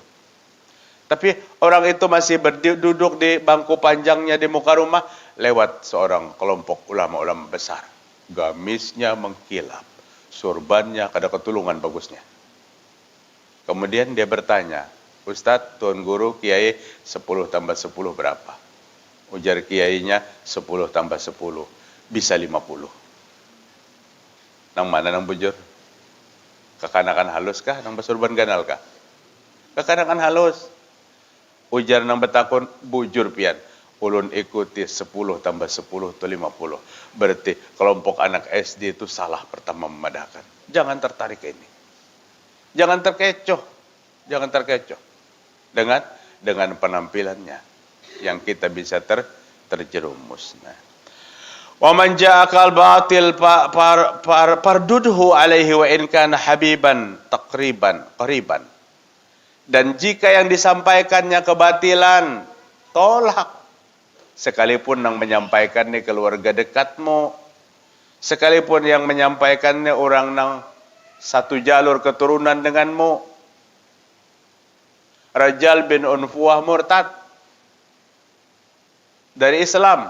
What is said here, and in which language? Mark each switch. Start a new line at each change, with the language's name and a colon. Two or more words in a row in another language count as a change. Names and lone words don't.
Indonesian: Tapi orang itu masih duduk di bangku panjangnya di muka rumah, lewat seorang kelompok ulama-ulama besar.
Banjar: Gamisnya mengkilap, surbannya kada ketulungan bagusnya.
Indonesian: Kemudian dia bertanya, Ustadz, Tuan Guru, Kiai, 10 tambah 10 berapa? Ujar kiainya, 10 tambah 10, bisa 50.
Banjar: Nang mana nang bujur? Kekanakan halus kah? Nang basurban ganal kah? Kekanakan halus. Ujar nang betakun, bujur pian. Ulun ikuti 10 tambah 10 itu 50.
Indonesian: Berarti kelompok anak SD itu salah pertama memadahkan. Jangan tertarik ke ini. Jangan terkecoh. Jangan terkecoh dengan penampilannya yang kita bisa terjerumus. Nah,
Arabic: ومن جاءك الباطل فرده عليه وإن كان حبيبا قريبا.
Indonesian: Dan jika yang disampaikannya kebatilan, tolak. Sekalipun yang menyampaikannya keluarga dekatmu, sekalipun yang menyampaikannya orang yang satu jalur keturunan denganmu. Rajal bin Unfuah murtad dari Islam.